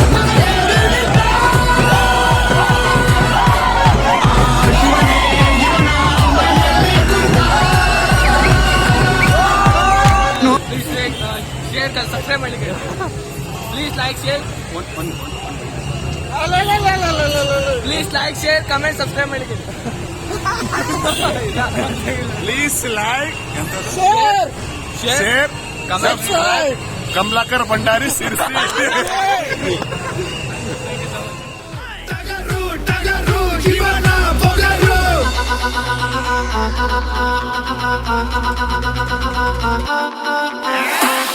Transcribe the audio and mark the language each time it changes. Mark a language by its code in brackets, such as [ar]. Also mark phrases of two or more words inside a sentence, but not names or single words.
[en] share subscribe ಮಾಡಿ please like share please like share comment subscribe ಮಾಡಿ please like share comment कमलाकर भंडारी सिरसी [kn] ಟಗರು ಟಗರು ಜೀವನ ಪೊಗರು